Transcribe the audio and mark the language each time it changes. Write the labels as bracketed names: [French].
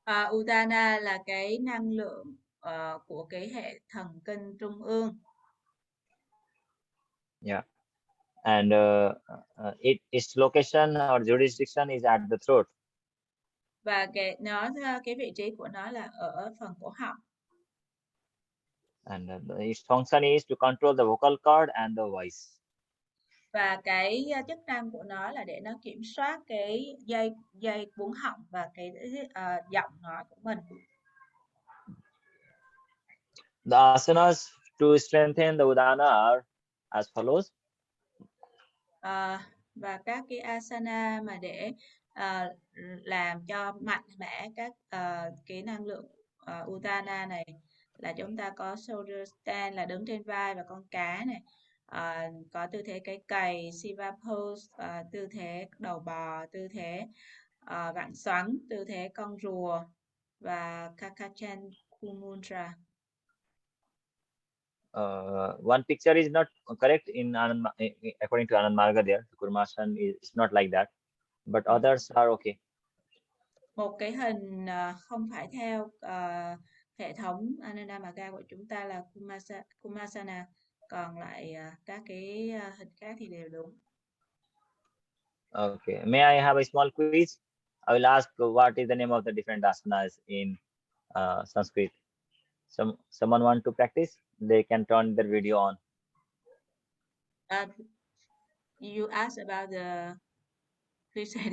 [Vietnamese] Udana là cái năng lượng của cái hệ thần kinh trung ương. [English] Yeah, and its location or jurisdiction is at the throat. [Vietnamese] Và cái vị trí của nó là ở phần cổ họng. [English] And its function is to control the vocal cord and the voice. [Vietnamese] Và cái chức năng của nó là để nó kiểm soát cái dây cuống họng và cái giọng nói của mình. [English] The asanas to strengthen the Udana are as follows. [Vietnamese] Và các cái asana mà để làm cho mạnh mẽ các cái năng lượng Udana này là chúng ta có [English] shoulder stand [Vietnamese] là đứng trên vai và con cá này, có tư thế cái cày Shiva pose, tư thế đầu bò, tư thế vặn xoắn, tư thế con rùa và Kakachan Kumudra. [English] One picture is not correct according to Anand Marga there. Kurmasan is not like that, but others are okay. [Vietnamese] Một cái hình không phải theo hệ thống Ananda Marga của chúng ta là Kumasana, còn lại các cái hình khác thì đều đúng. [English] Okay, may I have a small quiz? I will ask what is the name of the different asanas in Sanskrit. Someone want to practice? They can turn their video on. You asked about the. Please say it